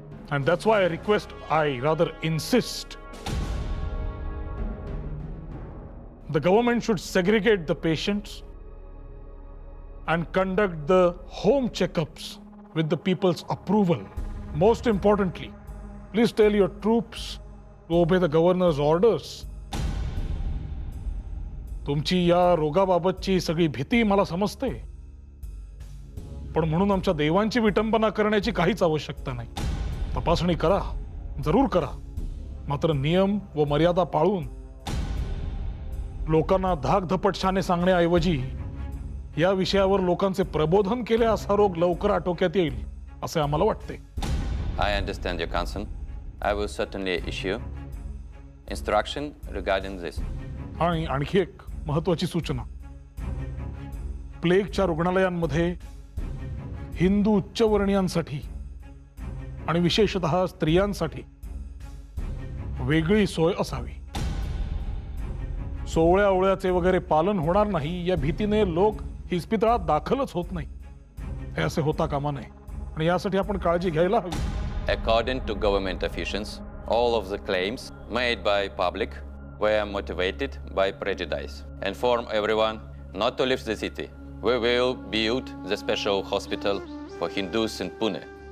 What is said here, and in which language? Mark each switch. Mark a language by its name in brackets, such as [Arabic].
[English] And that's why I rather insist, the government should segregate the patients and conduct the home checkups with the people's approval. Most importantly, please tell your troops to obey the governor's orders. [Marathi] तुमची या रोगाबाबतची सगळी भीती मला समजते, पण म्हणून आमच्या देवांची विटंबना करण्याची काहीच आवश्यकता नाही. तपासणी करा, जरूर करा, मात्र नियम व मर्यादा पाळून. लोकांना धाकधपटशाने सांगण्याऐवजी या विषयावर लोकांचे प्रबोधन केले असा रोग लवकर आटोक्यात येईल असे आम्हाला वाटते. [English] I understand your concern. I will certainly issue instruction regarding this. [Marathi] आणि आणखी एक महत्वाची सूचना. प्लेगच्या रुग्णालयांमध्ये हिंदू उच्चवर्णीयांसाठी आणि विशेषतः स्त्रियांसाठी वेगळी सोय असावी. सोवळ्या ओवळ्याचे वगैरे पालन होणार नाही या भीतीने लोक इस्पितळात दाखलच होत नाही. हे असे होता कामा नये आणि यासाठी आपण काळजी घ्यायला हवी. [English] According to government officials, all of the claims made by public were motivated by prejudice. Inform everyone not to leave the city. We will build the special hospital for Hindus in Pune.